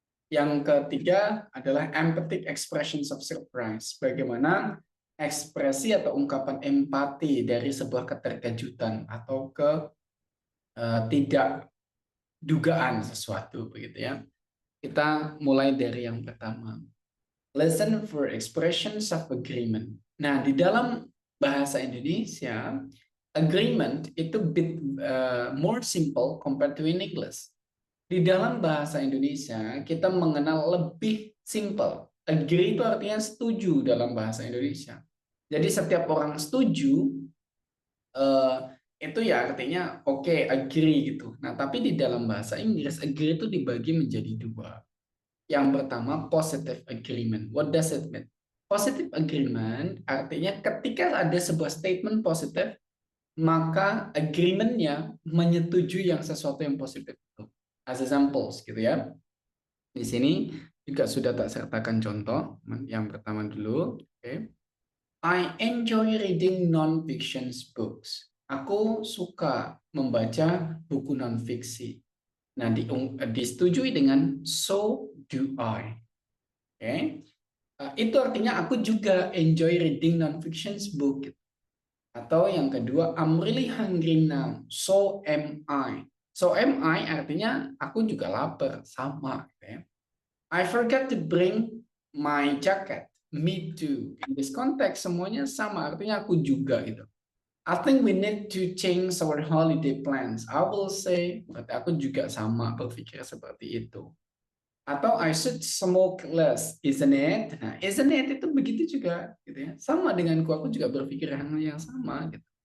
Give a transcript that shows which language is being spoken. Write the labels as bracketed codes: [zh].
[id] Yang ketiga adalah [en] empathic expressions of surprise. [id] Bagaimana ekspresi atau ungkapan empati dari sebuah keterkejutan atau tidak dugaan sesuatu begitu ya. Kita mulai dari yang pertama. [en] Listen for expressions of agreement. [id] Nah, di dalam bahasa Indonesia, [en] agreement itu bit more simple compared to in English. [id] Di dalam bahasa Indonesia, kita mengenal lebih simple. Agree itu artinya setuju dalam bahasa Indonesia. Jadi setiap orang setuju, itu ya artinya oke, agree gitu. Nah, tapi di dalam bahasa Inggris, agree itu dibagi menjadi dua. Yang pertama, positive agreement. [en] What does it mean? [id] Positive agreement artinya ketika ada sebuah statement positif, maka agreement-nya menyetujui yang sesuatu yang positif itu. [en] As examples, [id] gitu ya. Di sini juga sudah tak sertakan contoh. Yang pertama dulu, oke. [en] I enjoy reading non-fiction books. [id] Aku suka membaca buku non-fiksi. Nah, disetujui dengan [en] so do I. [id] Oke. Itu artinya aku juga [en] enjoy reading non-fiction book. [id] Atau yang kedua, [en] I'm really hungry now. So am I. So am I [id] artinya aku juga lapar, sama. [en] Okay. I forgot to bring my jacket. Me too. In this context [id] semuanya sama, artinya aku juga gitu. [en] I think we need to change our holiday plans. I will say, [id] berarti aku juga sama berpikir seperti itu. [en] Atau I should smoke less, isn't it? [id] Nah, [en] isn't it [id] itu begitu juga, gitu ya. Sama denganku, aku juga berpikir hal yang sama, gitu.